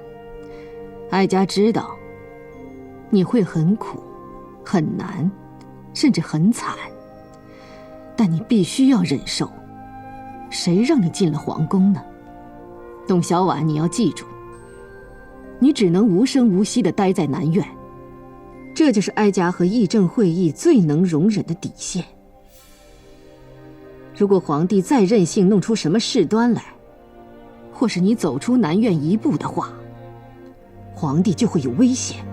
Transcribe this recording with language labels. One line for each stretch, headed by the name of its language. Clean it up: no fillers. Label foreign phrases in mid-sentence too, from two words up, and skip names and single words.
Chinese: 哀家知道，你會很苦、很難，甚至很慘，但你必須要忍受。誰讓你進了皇宮呢？董小婉，你要記住，你只能無聲無息地待在南苑， 這就是哀家和议政会議最能容忍的底線。如果皇帝再任性弄出什么事端来，或是你走出南院一步的话，皇帝就会有危險。